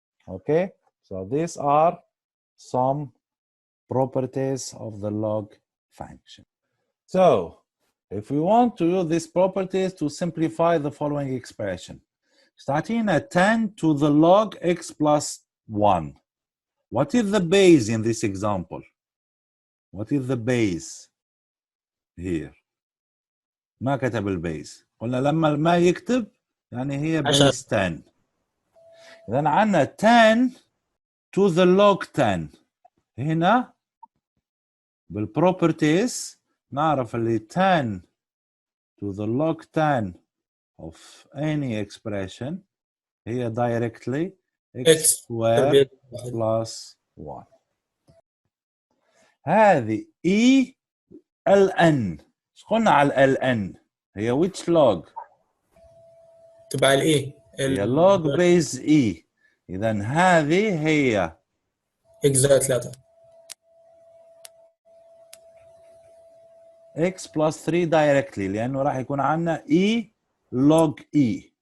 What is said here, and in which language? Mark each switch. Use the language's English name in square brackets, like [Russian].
[English] Okay, so these are some properties of the log function. So if we want to use these properties to simplify the following expression, starting at 10 to the log x plus 1, what is the base in this example? What is the base here? [Arabic] ما كتب البيز، قلنا لما ما يكتب يعني هي base 10. إذا عندنا [English] 10 to the log 10. [Arabic] هنا بالproperties نعرف اللي [English] 10 to the log 10 of any expression [Arabic] هي [English] directly x squared plus 1. [Arabic] هذه e ln. ايش قلنا على ln؟ هي [English] which log؟ [Arabic] تبع الاي [English] هي log base e. [Arabic] إذا هذه هي x زائد 3 [English] x plus 3 directly [Arabic] لأنه راح يكون عندنا [English] e log e.